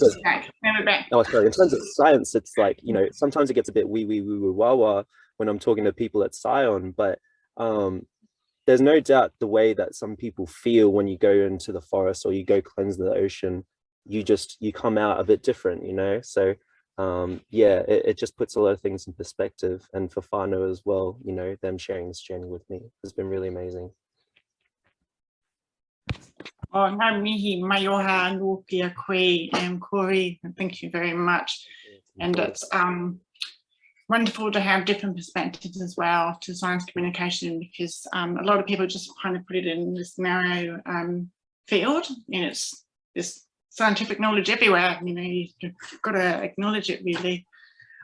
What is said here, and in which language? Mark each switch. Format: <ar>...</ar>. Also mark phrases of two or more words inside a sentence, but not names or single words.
<en>terms of science, it's like, you know, sometimes it gets a bit wee wah wah when I'm talking to people at Scion, but there's no doubt the way that some people feel when you go into the forest or you go cleanse the ocean, you come out a bit different, you know. So yeah, it just puts a lot of things in perspective, and for whānau as well, you know, them sharing this journey with me has been really amazing.</en> <mi>Oh, ngā mihi mai oha anō pia koe, Corey,</mi> <en>thank you very much. And it's wonderful to have different perspectives as well to science communication, because a lot of people just kind of put it in this narrow field, and it's this scientific knowledge everywhere, you know, you've got to acknowledge it really.</en>